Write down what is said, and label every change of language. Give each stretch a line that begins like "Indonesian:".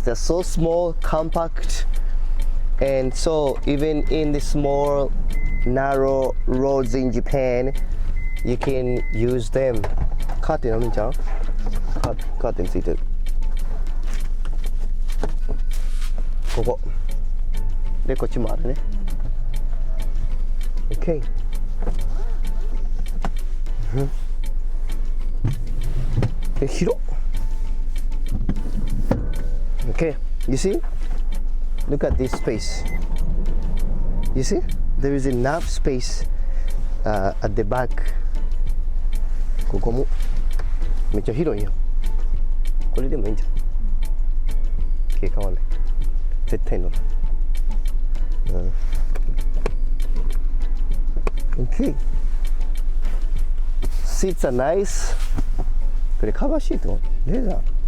English: They're so small, compact, and so even in the small narrow roads in Japan, you can use them.
Japanese: Curtain あるんちゃう？カーテンついてる。ここでこっちもあるね。 OK。広っ。
English: Okay, you see? Look at this space. You see? There is enough space at the back.
Japanese: ここもめっちゃ広いよ。これでもいいんじゃん。経過はない。絶対乗る。 Okay.
English: Seats are nice.
Japanese: これカバーシート？レーザー？